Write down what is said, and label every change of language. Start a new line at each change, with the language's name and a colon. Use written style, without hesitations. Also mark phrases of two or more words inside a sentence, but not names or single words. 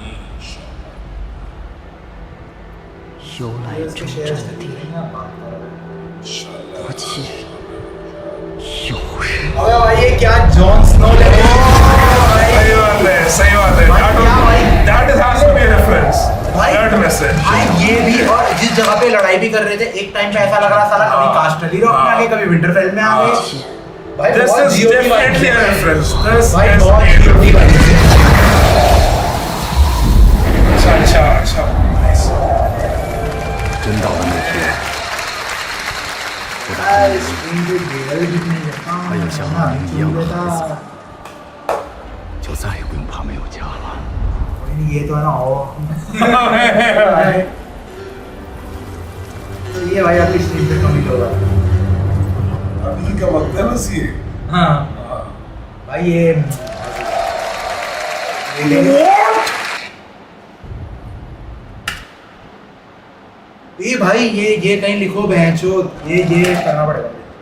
Hindi: अबे भाई ये क्या जॉन स्नो लेके सही बात है
English: that has to be a reference that message भाई ये भी कर रहे थे एक टाइम पे ऐसा लग रहा साला कभी कास्टली रॉक में आ गए कभी विंटरफेल में आ गए भाई This is definitely a reference. This
Hindi: भाई
English: is
Hindi: बहुत
English: definitely-
Hindi: वाली अच्छा nice.
Chinese: 真到了那天，我的孩有像阿明一样的孩子，就再也不用怕没有家了。
Hindi: ये तो है ना हो तो ये भाई आपकी स्ट्रीम पे कमिट होगा अभी का वक्त है बस ये हाँ भाई ये भाई ये कहीं लिखो बहनचो ये करना पड़ेगा